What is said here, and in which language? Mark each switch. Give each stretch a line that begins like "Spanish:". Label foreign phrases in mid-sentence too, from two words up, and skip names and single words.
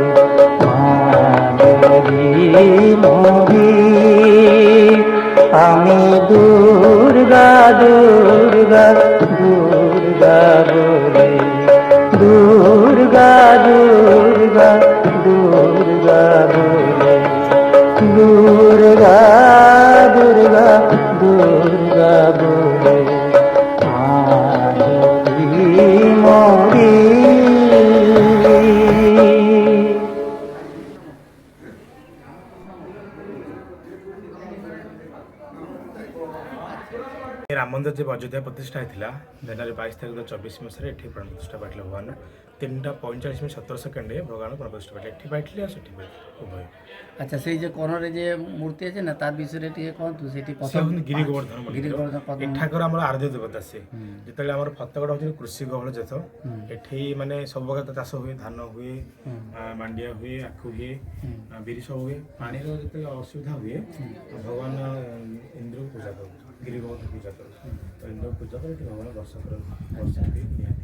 Bangla: মরি আমি দুর্গা দুর্গা দুর্গা বলে দুর্গা দুর্গা দুর্গা বলে দুর্গা দুর্গা দুর্গা বলে মরি রাম মন্দির যে অযোধ্যা প্রতিষ্ঠা হয়েছিল জানুয়ারি 22 তারিখ 2024
Odia: মସିହାରେ ଏଠି ପ୍ରାଣ ପ୍ରତିଷ୍ଠା ପାଇଥିଲେ ଭଗବାନ 3:45 ଭଗବାନ ପ୍ରାଣ ପ୍ରତିଷ୍ଠା ପାଇଥିଲେ ଏଠି ପାଇଥିଲେ ଆଉ ସେଠି ଉଭୟ।
Bangla: আচ্ছা সেই যে কোণরে যে মূর্তি আছে না তার বিষয়ে
Odia: ଟିକେ କୁହନ୍ତୁ ସେଠି ସେ ହେଉଛନ୍ତି ଗିରି ଗୋବର୍ଦ୍ଧନ ମନ୍ଦିର। ଏଠାକାର ଆମର ଆରାଧ୍ୟ ଦେବତା ସେ ଯେତେବେଳେ ଆମର ଫତେଗଡ଼ ହେଉଛି କୃଷି ବହୁଳ ଦେଶ ଏଠି ମାନେ ସବୁ ପ୍ରକାର ଚାଷ ହୁଏ ଧାନ ହୁଏ ମାଣ୍ଡିଆ ହୁଏ ଆଖୁ ହୁଏ ବିରି ସବୁ ହୁଏ ପାଣିର ଯେତେବେଳେ ଅସୁବିଧା ହୁଏ ଭଗବାନ ଇନ୍ଦ୍ରକୁ ପୂଜା କରୁ ଗିରି ଗୋବର୍ଦ୍ଧନ ପୂଜା କରୁ ତ ଇନ୍ଦ୍ରକୁ ପୂଜା କରି ଏଠି ଭଗବାନ ଦର୍ଶନ କରନ୍ତି ନିହାତି।